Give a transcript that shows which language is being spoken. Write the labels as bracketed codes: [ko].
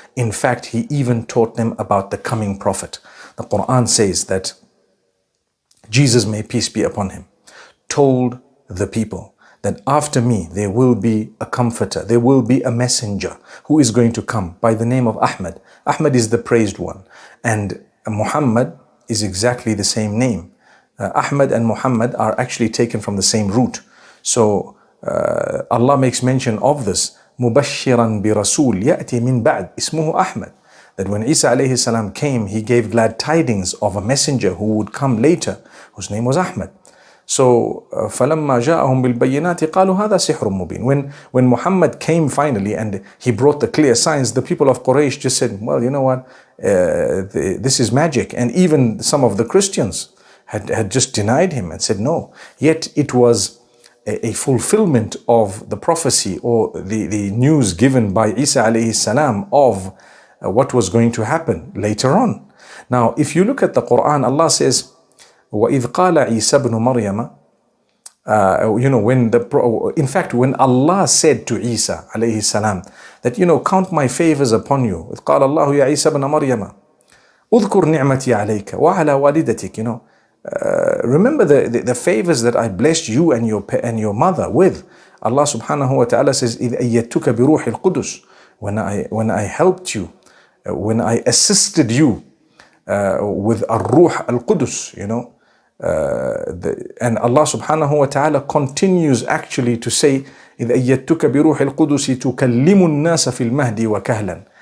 [en] In fact, he even taught them about the coming prophet. The Quran says that Jesus, may peace be upon him, told the people that after me there will be a comforter, there will be a messenger who is going to come by the name of Ahmad. Ahmad is the praised one, and Muhammad is exactly the same name. Ahmad and Muhammad are actually taken from the same root. So Allah makes mention of this, [ar] مُبَشِّرًا بِرَسُولٍ يَأْتِي مِن بَعْدِ اسْمُهُ أَحْمَدٍ. [en] That when Isa alayhi salam came, he gave glad tidings of a messenger who would come later, whose name was Ahmad. [ar] So, فَلَمَّا جَاءَهُمْ بِالْبَيِّنَاتِ قَالُوا هَذَا سِحْرٌ مُبِينٌ. [en] When Muhammad came finally and he brought the clear signs, the people of Quraysh just said, well, you know what, this is magic. And even some of the Christians had just denied him and said no. Yet it was a fulfillment of the prophecy or the news given by Isa alayhi salam of what was going to happen later on. Now, if you look at the Quran, Allah says, [ar] وَإِذْ قَالَ عِيسَى بْنُ مَرْيَمَ [en] In fact, when Allah said to Isa alayhi salam that, count my favors upon you. [ar] قال الله يا عيسى ابن مريم اذكر نعمتي عليك وعلى والدتك. [en] Remember the favors that I blessed you and your mother with. Allah subhanahu wa ta'ala says, [ar] إذ أيدتك بروح القدس. [en] When I helped you, when I assisted you with [ar] الروح القدس, [en] and Allah subhanahu wa ta'ala continues actually to say, [ar] إذ أيدتك بروح القدس تكلم الناس في المهد وكهلا.